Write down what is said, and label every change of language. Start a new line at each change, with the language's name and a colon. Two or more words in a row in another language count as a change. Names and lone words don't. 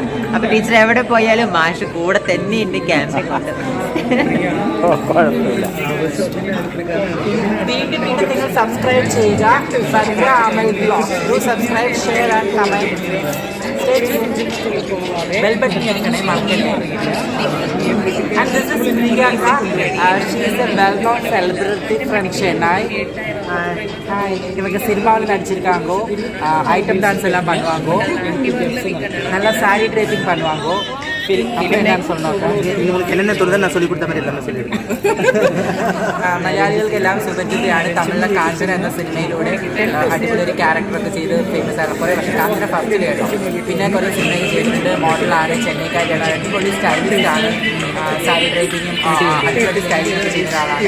Malayalam: അപ്പൊ ടീച്ചർ എവിടെ പോയാലും മാഷ് കൂടെ തന്നെ ഉണ്ട് ക്യാമറ കൊണ്ട്. വീണ്ടും നിങ്ങൾ സബ്സ്ക്രൈബ് ചെയ്യുക.
English: Bhadra Amal blog. Subscribe, share and comment. bell button
Malayalam: ഞെക്കണേ മറക്കല്ലേ.
English: And this is Priyanka. She is a well-known celebrity from Chennai.
Tamil: Hi. இவங்க சினிமாவில் நடிச்சிருக்காங்க.
English: item dance
Tamil: எல்லாம் பண்ணுவாங்க. நல்லா
English: saree draping
Tamil: பண்ணுவாங்க. என்னன்னு சொன்னாங்க என்னென்ன தொழில் நான் சொல்லி கொடுத்த மாதிரி எல்லாமே சொல்லியிருக்கேன்.
Malayalam: മലയാളികൾക്കെല്ലാം സുപരിചിതയാണ്. തമിഴിലെ കാഞ്ചന എന്ന സിനിമയിലൂടെ അടിപൊളി ഒരു ക്യാരക്ടറൊക്കെ ചെയ്ത് ഫേമസ് ആണ്. കുറേ പക്ഷേ കാഞ്ചന ഫസ്റ്റ് കേട്ടോ. പിന്നെ കുറേ സിനിമയൊക്കെ ചെയ്തിട്ടുണ്ട്. മോഡലാണ്, ചെന്നൈക്കാരിയാണ്, അടിപൊളി സ്റ്റൈലിസ്റ്റ് ആണ്. സാരി ഡ്രൈവിങ്ങും അടിപൊളി സ്റ്റൈലിംഗ് ചെയ്ത ആളാണ്.